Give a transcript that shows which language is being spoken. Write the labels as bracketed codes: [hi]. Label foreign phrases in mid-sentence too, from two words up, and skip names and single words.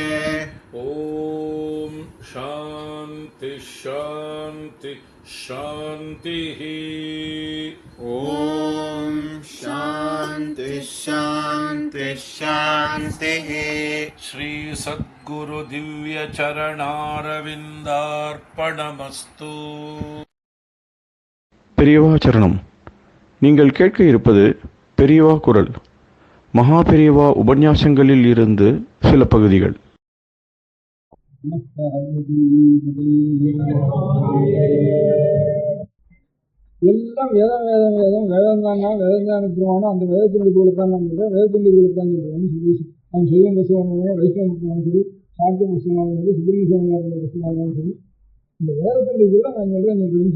[sa] ॐ शान्ति शान्ति शान्तिः ॐ शान्ति शान्ति शान्तिः श्री सद्गुरु दिव्य चरणारविन्दार्पणमस्तु [ta] பெரியவா சரணம். நீங்கள் கேட்க இருப்பது பெரியவா குரல். மகா பெரியவா உபன்யாசங்களில் இருந்து சில பகுதிகள். எல்லாம் வேதம் வேதம் வேதம் வேதம் தானா வேதம் தான் அனுப்புவானோ அந்த வேதத்தினுடைய குலத்தான் நான் சொல்றேன், வேதத்தினுடைய குலத்தான் சொல்றேன்னு சொல்லி அவன் சைவம் புஸ்தகமான வைஷ்ணவ புஸ்தகம் சரி, சாக்கிய புஸ்தகமாக சரி, சுப்பிரமணிய புஸ்தகமாகவும் சரி, இந்த வேதத்தினுடைய கூட நான் சொல்றேன்னு சொல்லி.